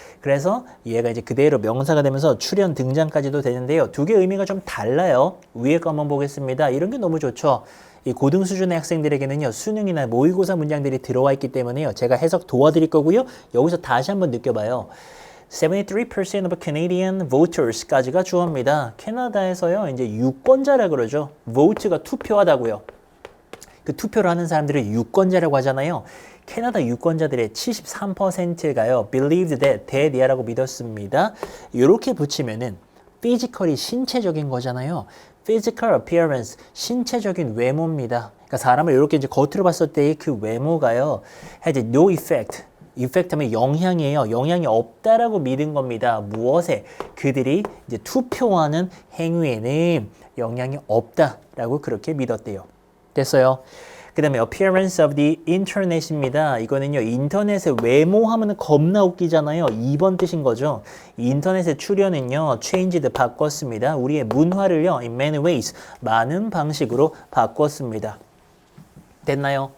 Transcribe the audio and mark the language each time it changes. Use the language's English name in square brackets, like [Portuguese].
[Korean] 그래서 얘가 이제 그대로 명사가 되면서 출현, 등장까지도 되는데요. 두 개 의미가 좀 달라요. 위에 거 한번 보겠습니다. 이런 게 너무 좋죠. 이 고등 수준의 학생들에게는요. 수능이나 모의고사 문장들이 들어와 있기 때문에요. 제가 해석 도와드릴 거고요. 여기서 다시 한번 느껴봐요. [English] 73% of Canadian voters까지가 주어입니다. [Korean] 캐나다에서요, 이제 유권자라 그러죠. vote가 투표하다고요. 그 투표를 하는 사람들을 유권자라고 하잖아요. 캐나다 유권자들의 73%가요, [English] believed that, [Korean] 라고 믿었습니다. 이렇게 붙이면은 physically 신체적인 거잖아요. physical appearance, 신체적인 외모입니다. 그러니까 사람을 이렇게 이제 겉으로 봤을 때의 그 외모가요, [English] has no effect. [Korean] 이펙트 하면 영향이에요. 영향이 없다라고 믿은 겁니다. 무엇에? 그들이 이제 투표하는 행위에는 영향이 없다라고 그렇게 믿었대요. 됐어요. [English] 그 다음에 appearance of the internet입니다. [Korean] 이거는요, 인터넷의 외모 하면 겁나 웃기잖아요. 2번 뜻인 거죠. 인터넷의 출현은요, changed, 바꿨습니다. 우리의 문화를요, [English] in many ways, [Korean] 많은 방식으로 바꿨습니다. 됐나요?